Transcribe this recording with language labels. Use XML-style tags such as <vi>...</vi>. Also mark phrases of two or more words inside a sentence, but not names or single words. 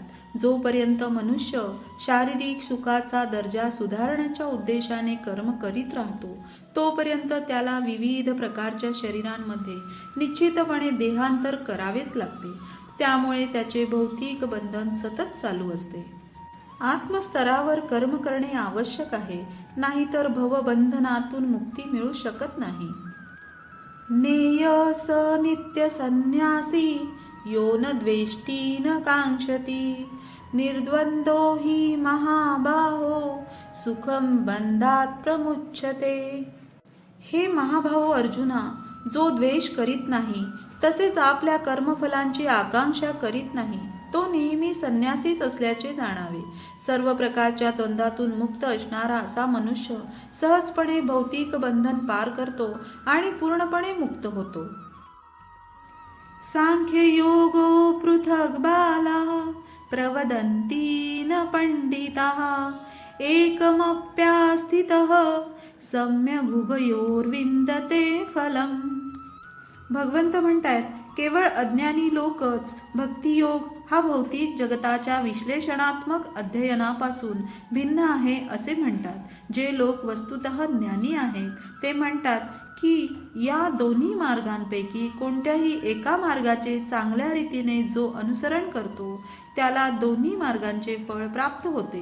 <mr>जोपर्यंत मनुष्य शारीरिक सुखाचा दर्जा सुधारण्याच्या उद्देशाने कर्म करीत राहतो, तोपर्यंत त्याला विविध प्रकारच्या शरीरांमध्ये निश्चितपणे देहांतर करावेच लागते. त्यामुळे त्याचे भौतिक बंधन सतत चालू असते. आत्मस्तरावर कर्म करणे आवश्यक आहे, नाहीतर भवबंधनातून मुक्ती मिळू शकत नाही.</mr> <sa>नेय स नित्य संन्यासी यो न द्वेष्टी न कांक्षती निर्द्वंद्वो हि महाबाहो सुखम बंधात प्रमुच्यते.</sa> <mr>हे महाभाहो अर्जुना, जो द्वेष करीत नाही तसेच आपल्या कर्मफलांची आकांक्षा करीत नाही, तो नेहमी संन्यासीच असल्याचे जाणावे. सर्व प्रकारच्या द्वंद्वातून मुक्त असणारा असा मनुष्य सहजपणे भौतिक बंधन पार करतो आणि पूर्णपणे मुक्त होतो.</mr> <sa>सांख्य योगो पृथग बाला प्रवदन्ति न पंडिताः एकमप्यास्थितः सम्यग् उभयोर्विन्दते फलम्.</sa> <mr>भगवंत म्हणतात, केवळ अज्ञानी लोकच भक्तियोग हा भौतिक जगताच्या विश्लेषणात्मक अध्ययनापासून भिन्न आहे असे म्हणतात. जे लोक वस्तुतः ज्ञानी आहेत ते म्हणतात की या दोन्ही मार्गांपैकी कोणत्याही एका मार्गाचे चांगल्या रीतीने जो अनुसरण करतो त्याला दोन्ही मार्गांचे फळ प्राप्त होते.</mr>